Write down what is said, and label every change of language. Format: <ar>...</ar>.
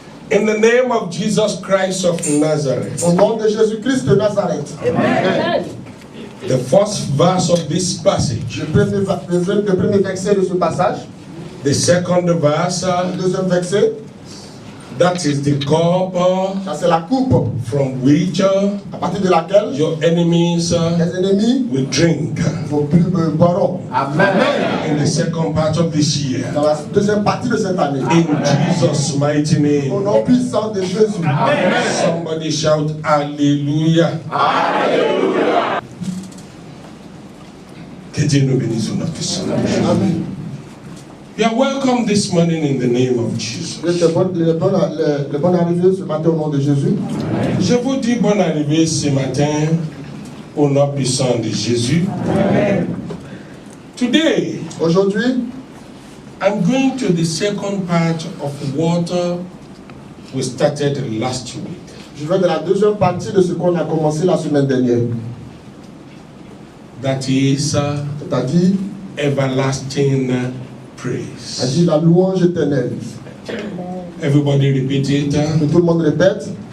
<en>In the name of Jesus Christ of Nazareth.</en> <fr>Au nom de Jésus-Christ de Nazareth.</fr> <en>Amen. The first verse of this passage.</en> <fr>Le premier verset de ce passage.</fr> <en>The second verse.</en> <fr>Le deuxième verset.</fr> <en>That is the cup.</en> <fr>Ça c'est la coupe.</fr> <en>From which</en> <fr>à partir de laquelle</fr> <en>your enemies</en> <fr>les ennemis</fr> <en>will drink.</en> <fr>Vont plus boire.</fr> <en>Amen. In the second part of this year.</en> <fr>Dans la deuxième partie de cette année.</fr> <en>In Jesus' mighty name.</en> <fr>Au nom puissant de Jésus.</fr> <en>Amen. Somebody shout Hallelujah.</en> <fr>Alléluia. Que Dieu nous bénisse au nom de son nom.</fr> <en>Amen. You are welcome this morning in the name of Jesus.</en> <fr>Le bon arrivée ce matin au nom de Jésus. Je vous dis bonne arrivée ce matin au nom puissant de Jésus.</fr> <en>Amen. Today,</en> <fr>aujourd'hui,</fr> <en>I'm going to the second part of what we started last week.</en> <fr>Je vais de la deuxième partie de ce qu'on a commencé la semaine dernière.</fr> <en>That is,</en> <fr>c'est-à-dire,</fr> <en>everlasting praise.</en> <fr>C'est-à-dire la louange éternelle.</fr> <en>Everybody repeat it.</en> <fr>Que tout le monde répète.</fr>